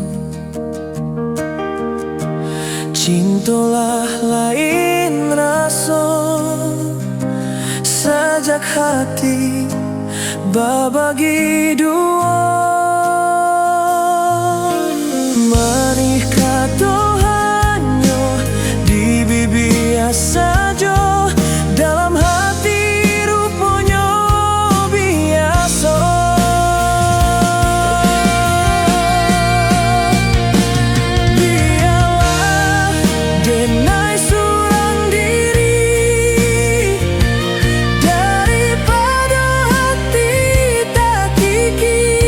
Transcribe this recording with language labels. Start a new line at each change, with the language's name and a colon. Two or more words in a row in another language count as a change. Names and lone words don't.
Indonesian: Cintalah lain rasa, sejak hati berbagi dua. Mari kata hanya di bibir saja, dalam hati rupanya biasa.
Minangkabau: Biarlah denai surang diri, daripada hati tak kiki.